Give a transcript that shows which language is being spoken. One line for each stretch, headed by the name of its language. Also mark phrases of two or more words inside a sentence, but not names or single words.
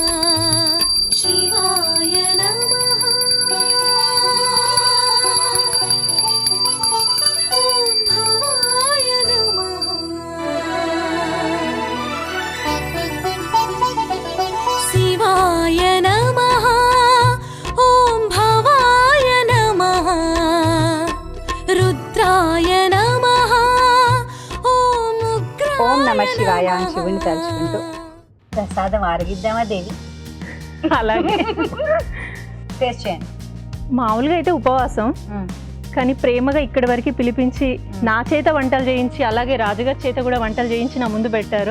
Sanskrit: शिवाय नमः ॐ भवाय नमः शिवाय नमः ॐ भवाय नमः रुद्राय नमः ॐ उग्राय ఓం నమ శివాయ
Telugu: అని శివుని తలుచుకుంటూ ప్రసాదం ఆరగిద్దామా దేవి? అలాగే టేస్ట్ చేయండి. మామూలుగా అయితే ఉపవాసం, కానీ ప్రేమగా ఇక్కడి వరకు పిలిపించి నా చేత వంటలు చేయించి, అలాగే రాజుగారి చేత కూడా వంటలు చేయించి నా ముందు పెట్టారు.